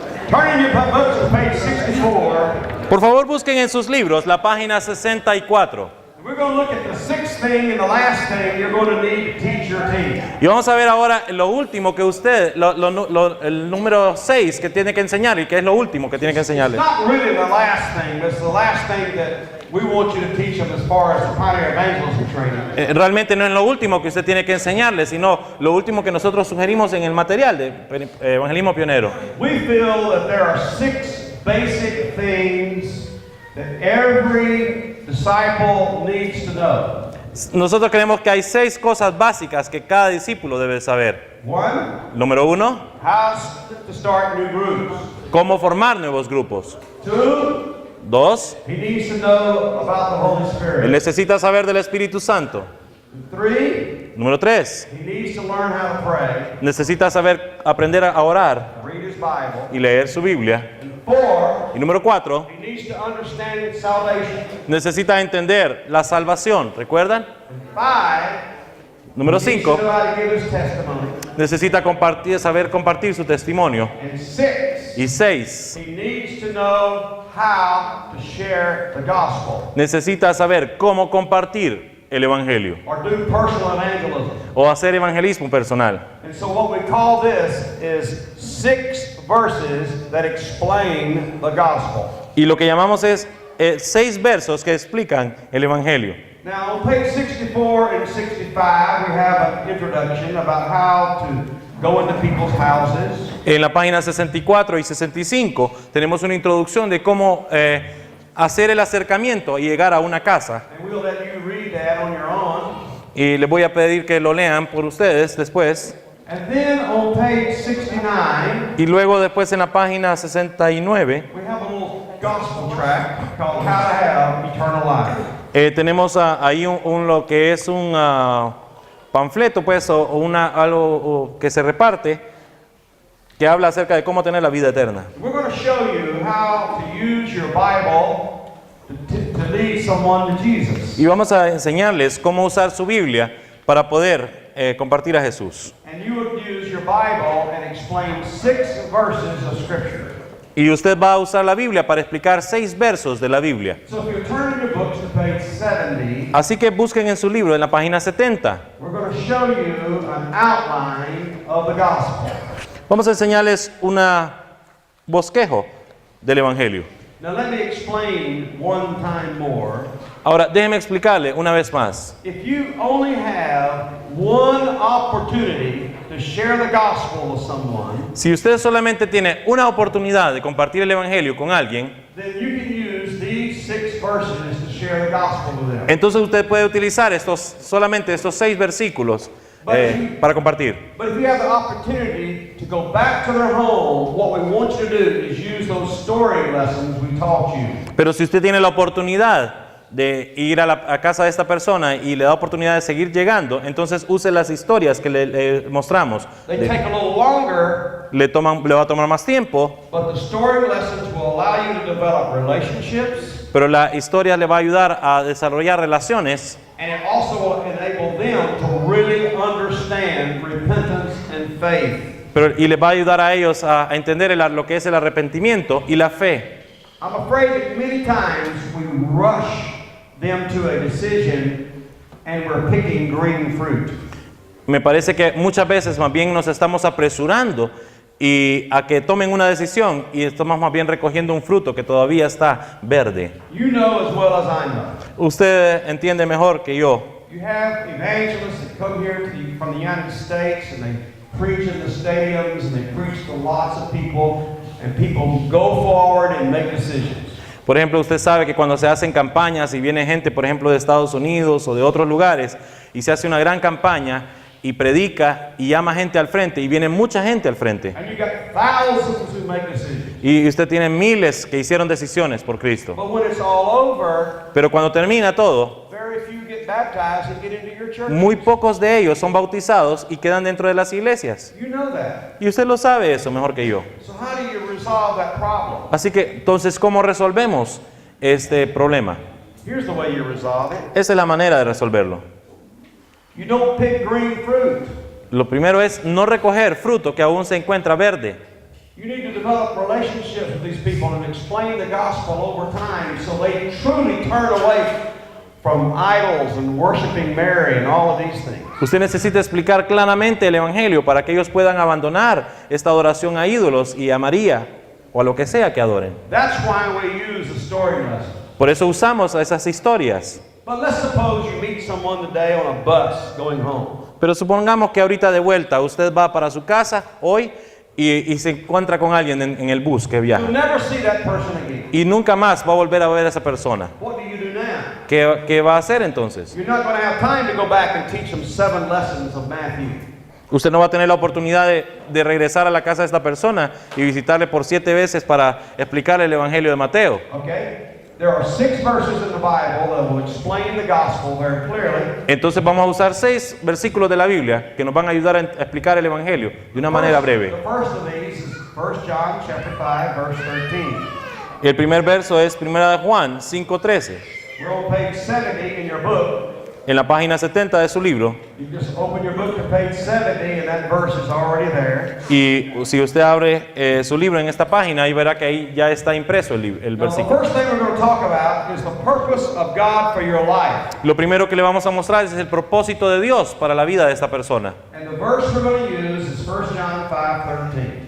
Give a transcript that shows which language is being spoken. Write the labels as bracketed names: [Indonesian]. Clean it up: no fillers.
[English] Turn in your books to page 64. [Spanish] Por favor, busquen en sus libros la página 64. [English] We're going to look at the sixth thing and the last thing you're going to need to teach your team. [Spanish] Y vamos a ver ahora lo último que usted, el número 6 que tiene que enseñar y que es lo último que tiene que [English] It's [Spanish] enseñarle. [English] not really the last thing, but it's the last thing that we want you to teach them as far as the Pioneer Evangelism training. [Spanish] Realmente no es lo último que usted tiene que enseñarle, sino lo último que nosotros sugerimos en el material de Evangelismo Pionero. [English] We feel that there are 6 basic things that every disciple needs to know. [Spanish] Nosotros creemos que hay 6 cosas básicas que cada discípulo debe saber. [English] 1, [Spanish] Número 1, [English] how to start new groups. [Spanish] cómo formar nuevos grupos. [English] 2, [Spanish] 2, [English] he needs to know about the Holy Spirit. [Spanish] necesita saber del Espíritu Santo. [English] 3, [Spanish] Número 3, [English] he needs to learn how to pray, [Spanish] necesita aprender a orar [English] read his Bible. [Spanish] y leer su Biblia. [English] And 4, [Spanish] Y número 4, [English] he needs to understand salvation. [Spanish] necesita entender la salvación. ¿Recuerdan? [English] 5, [Spanish] Número [English] he needs [Spanish] 5, [English] to know how to give his testimony. [Spanish] necesita saber compartir su testimonio. [English] And 6, [Spanish] Y 6, [English] he needs to know how to share the gospel [Spanish] necesita saber cómo compartir el Evangelio [English] or do personal evangelism. [Spanish] o hacer evangelismo personal. [English] And so what we call this is 6 verses that explain the gospel. [Spanish] Y lo que llamamos es 6 versos que explican el Evangelio. [English] Now on page 64 and 65 we have an introduction about how to go into people's houses. [Spanish] En la página 64 y 65 tenemos una introducción de cómo hacer el acercamiento y llegar a una casa. [English] And we'll let you read that on your own. [Spanish] Y les voy a pedir que lo lean por ustedes después. [English] And then on page 69 [Spanish] Y luego después en la página 69 [English] we have a little gospel tract called How to Have Eternal Life. [Spanish] tenemos ahí lo que es un panfleto, pues, o algo que se reparte, que habla acerca de cómo tener la vida eterna. [English] We're going to show you how to use your Bible to lead someone to Jesus. [Spanish] Y vamos a enseñarles cómo usar su Biblia para poder compartir a Jesús. [English] And you would use your Bible and explain 6 verses of Scripture. [Spanish] Y usted va a usar la Biblia para explicar 6 versos de la Biblia. [English] So if you turn in your books to page 70, [Spanish] Así que busquen en su libro en la página 70. [English] we're going to show you an outline of the gospel. [Spanish] Vamos a enseñarles un bosquejo del Evangelio. [English] Now let me explain one time more. [Spanish] Ahora, déjeme explicarle una vez más. [English] If you only have one opportunity to share the gospel with someone, [Spanish] Si usted solamente tiene una oportunidad de compartir el Evangelio con alguien, [English] then you can use these 6 verses to share the gospel with them. [Spanish] entonces usted puede utilizar solamente estos 6 versículos para compartir. [English] But if you have the opportunity to go back to their home, what we want you to do is use those story lessons we taught you. [Spanish] Pero si usted tiene la oportunidad de ir a casa de esta persona y le da oportunidad de seguir llegando, entonces use las historias que le mostramos. [English] They take a little longer, [Spanish] Le va a tomar más tiempo, [English] but the story lessons will allow you to develop relationships, [Spanish] pero la historia le va a ayudar a desarrollar relaciones [English] and it also will enable them to really understand repentance and faith. [Spanish] y le va a ayudar a ellos a entender lo que es el arrepentimiento y la fe. [English] I'm afraid that many times we rush them to a decision and we're picking green fruit. [Spanish] Me parece que muchas veces más bien nos estamos apresurando y a que tomen una decisión y estamos más bien recogiendo un fruto que todavía está verde. [English] You know as well as I know. [Spanish] Usted entiende mejor que yo. [English] You have evangelists that come here from the United States and they preach in the stadiums and they preach to lots of people and people go forward and make decisions. [Spanish] Por ejemplo, usted sabe que cuando se hacen campañas y viene gente, por ejemplo, de Estados Unidos o de otros lugares y se hace una gran campaña y predica y llama gente al frente y viene mucha gente al frente. [English] And you got thousands who make decisions. [Spanish] Y usted tiene miles que hicieron decisiones por Cristo. [English] But when it's all over, [Spanish] Pero cuando termina todo, [English] very few get baptized and get into your church. [Spanish] muy pocos de ellos son bautizados y quedan dentro de las iglesias. [English] You know that. [Spanish] Y usted lo sabe eso mejor que yo. [English] So how do you resolve that problem? [Spanish] Así que, entonces, ¿cómo resolvemos este problema? [English] Here's the way you resolve it. [Spanish] Esa es la manera de resolverlo. [English] You don't pick green fruit. [Spanish] Lo primero es no recoger fruto que aún se encuentra verde. [English] You need to develop relationships with these people and explain the gospel over time so they truly turn away from idols and worshiping Mary and all of these things. [Spanish] Usted necesita explicar claramente el Evangelio para que ellos puedan abandonar esta adoración a ídolos y a María o a lo que sea que adoren. [English] That's why we use the story lesson. [Spanish] Por eso usamos esas historias. [English] But let's suppose you meet someone today on a bus going home. [Spanish] Pero supongamos que ahorita de vuelta usted va para su casa hoy y se encuentra con alguien en el bus que viaja. [English] You'll never see that person again. [Spanish] Y nunca más va a volver a ver a esa persona. [English] What do you do now? [Spanish] ¿Qué va a hacer entonces? [English] You're not going to have time to go back and teach them 7 lessons of Matthew. [Spanish] Usted no va a tener la oportunidad de regresar a la casa de esta persona y visitarle por 7 veces para explicarle el Evangelio de Mateo. [English] Okay? There are 6 verses in the Bible that will explain the gospel very clearly. [Spanish] Entonces vamos a usar 6 versículos de la Biblia que nos van a ayudar a explicar el Evangelio de una manera breve. [English] The first of these is 1 John chapter 5 verse 13. [Spanish] Y el primer verso es 1 de Juan 5:13. [English] We're on page 70 in your book. [Spanish] En la página 70 de su libro. [English] You just open your book to page 70 and that verse is already there. [Spanish] Y si usted abre su libro en esta página, ahí verá que ahí ya está impreso el [English] Now, the [Spanish] versículo. [English] first thing we're going to talk about is the purpose of God for your life. [Spanish] Lo primero que le vamos a mostrar es el propósito de Dios para la vida de esta persona. [English] And the verse we're going to use is 1 John 5:13.